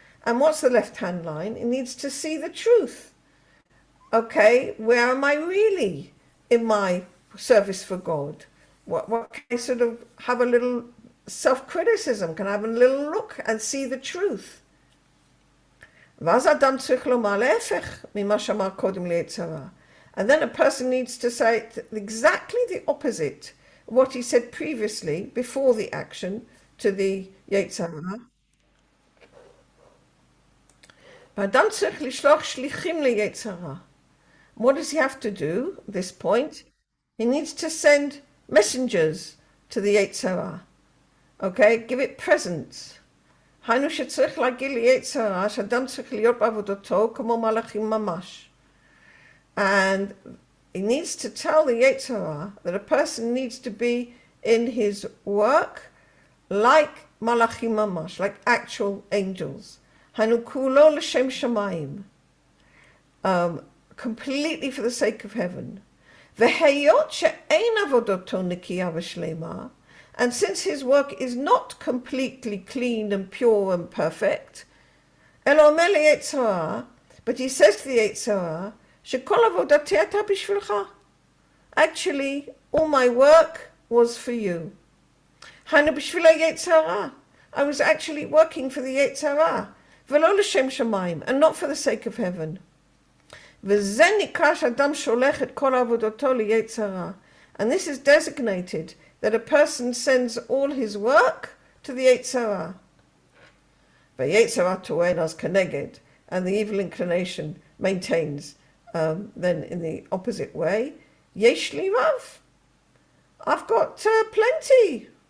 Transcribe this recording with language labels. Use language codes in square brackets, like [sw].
[en] And what's the left-hand line? He needs to see the truth. Okay, where am I really in my service for God? What can I sort of have a little self-criticism? Can I have a little look and see the truth? [he] ואז אדם צריך לומר להפך ממה שאמר קודם ליצר הרע. [en] And then a person needs to say exactly the opposite of what he said previously, before the action, to the yetzer hara. [he] ואדם צריך לשלוח שליחים ליצר הרע. [en] What does he have to do at this point? He needs to send messengers to the yetzer hara. Okay, give it presents. [he] היינו שצריך להגיד ליצר הרע שאדם צריך להיות בעבודתו כמו מלאכים ממש. [en] And he needs to tell the yetzer hara that a person needs to be in his work like [he] malachim mamash, [en] like actual angels. [he] Hanu kulo l'shem shamayim, [en] completely for the sake of heaven. [he] V'heyot she'ein avodoto nikiya v'shlema, [en] and since his work is not completely clean and pure and perfect, [he] elo omer liyetzer hara, [en] but he says to the yetzer hara, [he] שכל עבודתי הייתה בשבילך. [en] Actually, all my work was for you. [he] היינו בשביל היצר הרע. [en] I was actually working for the yetzer hara, [he] ולא לשם שמיים, [en] and not for the sake of heaven. [he] וזה נקרא שאדם שולח את כל עבודתו ליצר הרע. [en] And this is designated that a person sends all his work to the yetzer hara. [he] והיצר הרע טוען אז כנגד, [en] and the evil inclination maintains then in the opposite way, [he] yesh li rav, [en] I've got plenty.